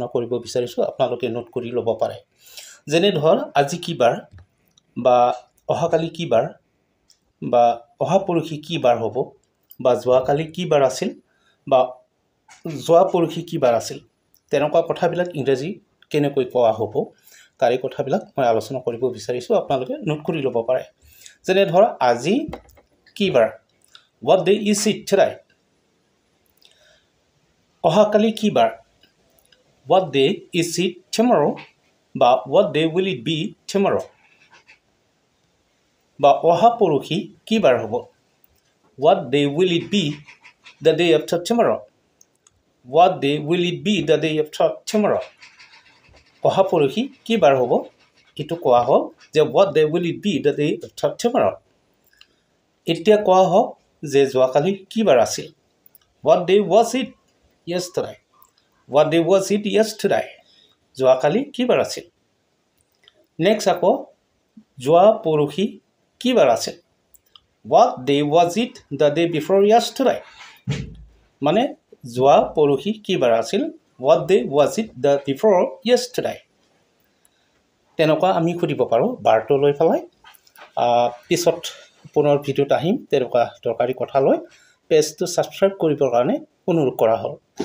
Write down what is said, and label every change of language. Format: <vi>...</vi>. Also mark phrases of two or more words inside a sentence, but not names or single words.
<as>কৰিব বিচাৰিছোঁ আপোনালোকে নোট কৰি ল'ব পাৰে যেনে ধৰ আজি কি বাৰ বা অহাকালি কি বাৰ বা অহা পৰহি কি বাৰ হ'ব বা যোৱাকালি কি বাৰ আছিল বা যোৱা পৰহি কি বাৰ আছিল তেনেকুৱা কথাবিলাক ইংৰাজী কেনেকৈ কোৱা হ'ব তাৰে কথাবিলাক মই আলোচনা কৰিব বিচাৰিছোঁ আপোনালোকে নোট কৰি ল'ব পাৰে যেনে ধৰ আজি কি বাৰ</as> <en>what day is it today</en> <as>অহাকালি কি বাৰ</as> <en>what day is it tomorrow</en> <as>বা</as> <en>what day will it be tomorrow</en> <as>বা অহা পৰহি কি বাৰ হ'ব</as> <en>what day will it be the day after tomorrow what day will it be the day after tomorrow</en> <as>অহা পৰহি কি বাৰ হ'ব এটো কোৱা হ'ল যে</as> <en>what day will it be the day after</en> <as>tomorrow এতিয়া কোৱা হ'ব যে যোৱাকালি কি বাৰ আছিল</as> <en>what day was it yesterday what day was it</en> <as>yesterday যোৱাকালি কি বাৰ আছিল নেক্সট আকৌ যোৱা পৰহি কি বাৰ আছিল</as> <en>what day was it the day before yesterday</en> <as>মানে যোৱা পৰহি কি বাৰ আছিল</as> <en>what day was it the before yesterday</en> <as>তেনেকুৱা আমি খুদিব পাৰো বাৰটো লৈ পেলাই পিছত পুনৰ ভিডিঅ'ত আহিম তেনেকুৱা দৰকাৰী কথা লৈ পেজটো সাবস্ক্ৰাইব কৰিবৰ কাৰণে অনুৰোধ কৰা হ'ল</as>